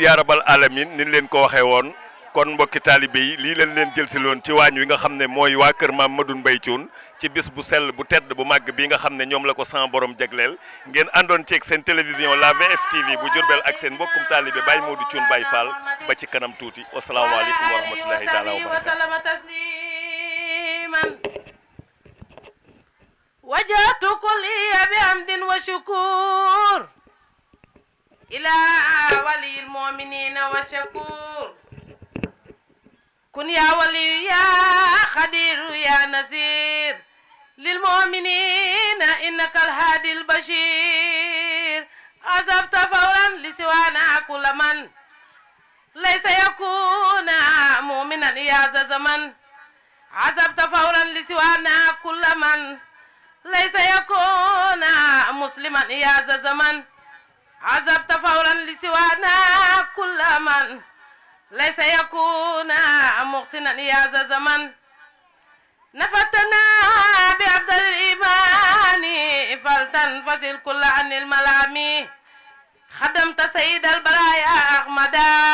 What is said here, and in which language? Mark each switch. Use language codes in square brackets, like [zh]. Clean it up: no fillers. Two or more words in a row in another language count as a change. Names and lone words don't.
[ar] آمين يا رب العالمين [wo] ni leen ko waxee woon kon mbokki taalibe yi lii leen jël si loon ci waañ wi nga xam ne mooy waa kër Maam Madoune Mbaye Thioune ci bis bu sell bu tedd bu màgg bi nga xam ne ñoom la ko sama borom jagleel ngeen àndoon ceeg seen télévision la VFtv bu Diourbel ak seen mbokkum taalibe Baye Modou Thioune Baye Fall ba ci kanam tuuti [ar] والسلام عليكم ورحمة الله تعالى وبركاته وجهت كلي بحمد وشكر إلى ولي المؤمنين وشكور كن يا ولي يا خضر يا ناصر للمؤمنين إنك الهادي البشير عذبت فورا لسوانا كل من ليس يكون مؤمنا يا زمن عذبت فورا لسوانا كل من ليس يكون مسلما يا زمن عذبت فورا لسوانا كل من ليس يكون محسنا يا زمن نفتنا بأفضل الإيمان فلتنفصل كل عن الملامي خدمت سيد البرايا أحمدا